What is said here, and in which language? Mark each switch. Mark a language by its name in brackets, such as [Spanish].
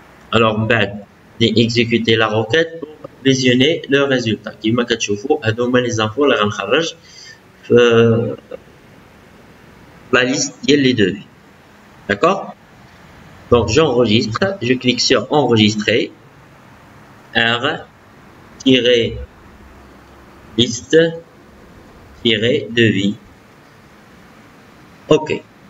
[French] Alors بعد exécuter la requête pour visionner le résultat. [Arabic] كما كتشوفوا هادو هما لي زانفو اللي غنخرج في [French] la liste [Arabic] ديال les devis. [French] D'accord? Donc j'enregistre, je clique sur enregistrer, R-liste-devis. OK.